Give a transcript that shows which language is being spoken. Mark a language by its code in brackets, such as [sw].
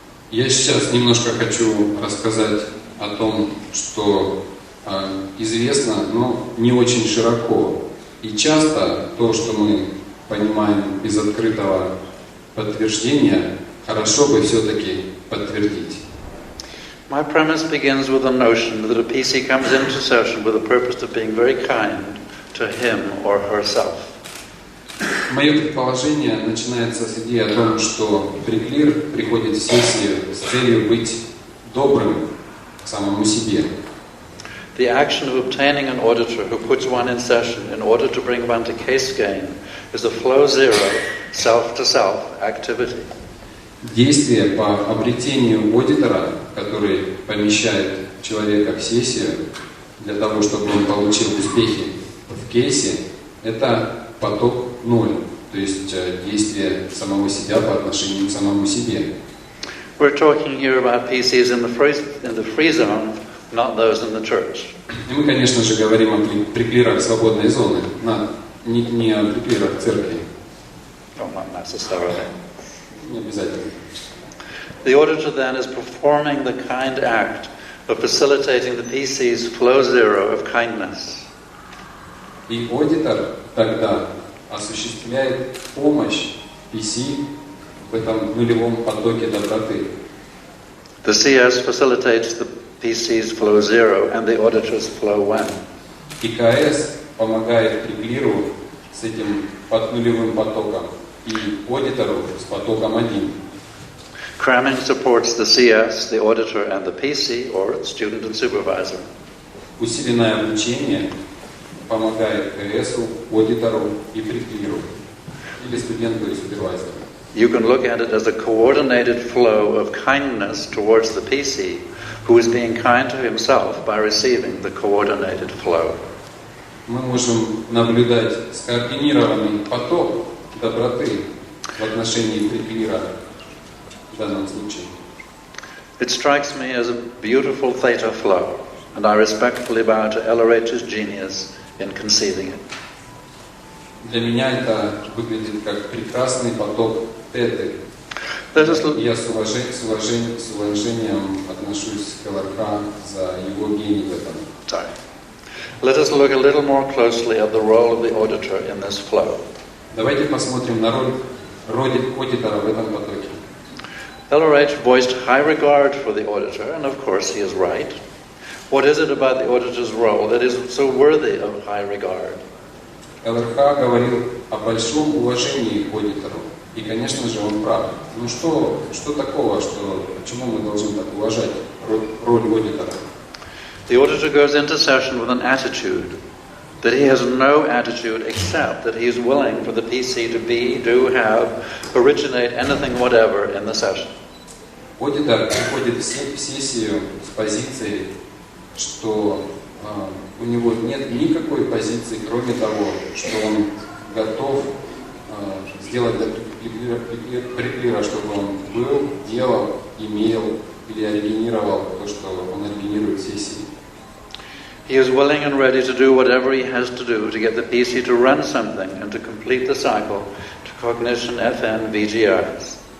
[ru] Я сейчас немножко хочу рассказать о том, что известно, но не очень широко. И часто то, что мы понимаем без открытого подтверждения, хорошо бы все-таки подтвердить. [en] My premise begins with the notion that a PC comes into session with the purpose of being very kind to him or herself. [ru] Мое предположение начинается с идеи о том, что преклир приходит в сессию с целью быть добрым к самому себе. [en] The action of obtaining an auditor who puts one in session in order to bring one to case gain is a flow zero, self-to-self activity. [ru] Действие по обретению аудитора, который помещает человека в сессию для того, чтобы он получил успехи в кейсе, это поток ноль, то есть действие самого себя по отношению к самому себе. [en] We're talking here about PCs in the free zone, not those in the church. [ru] И мы, конечно же, говорим о преклирах свободной зоны, не о преклирах церкви. [en] Oh, not necessarily. [ru] Не обязательно. [en] The auditor then is performing the kind act of facilitating the PC's flow zero of kindness. [ru] И аудитор тогда осуществляет помощь PC в этом нулевом потоке доброты. [en] The CS facilitates the PC's flow zero and the auditor's flow one. [ru] И КС помогает преклиру с этим нулевым потоком и аудитору с потоком 1. [en] Cramming supports the CS, the auditor, and the PC, or student and supervisor. [ru] Усиленное обучение помогает КСу, аудитору и преклиру, или студенту и супервайзеру. [en] You can look at it as a coordinated flow of kindness towards the PC, who is being kind to himself by receiving the coordinated flow. [ru] Мы можем наблюдать скоординированный поток доброты в отношении преклира в данном случае. [en] It strikes me as a beautiful theta flow, and I respectfully bow to LRH's genius in conceiving it. [ru] Для меня это выглядит как прекрасный поток теты. Я с уважением отношусь к ЛРХ за его гений в этом. [en] Sorry. Let us look a little more closely at the role of the auditor in this flow. [ru] Давайте посмотрим на роль аудитора в этом потоке. [en] LRH voiced high regard for the auditor, and of course he is right. What is it about the auditor's role that is so worthy of high regard? [ru] ЛРХ говорил о большом уважении к аудитору, и, конечно же, он прав. Ну что такого, почему мы должны так уважать роль аудитора? [en] The auditor goes into session with an attitude that he has no attitude except that he is willing for the PC to be, do, have, originate anything whatever in the session. [ru] Аудитор приходит в сессию с позицией, что у него нет никакой позиции, кроме того, что он готов сделать для преклира, чтобы он был, делал, имел или оригинировал то, что он оригинирует в сессии. [en] He is willing and ready to do whatever he has to do to get the PC to run something and to complete the cycle to cognition, FN, VGIs.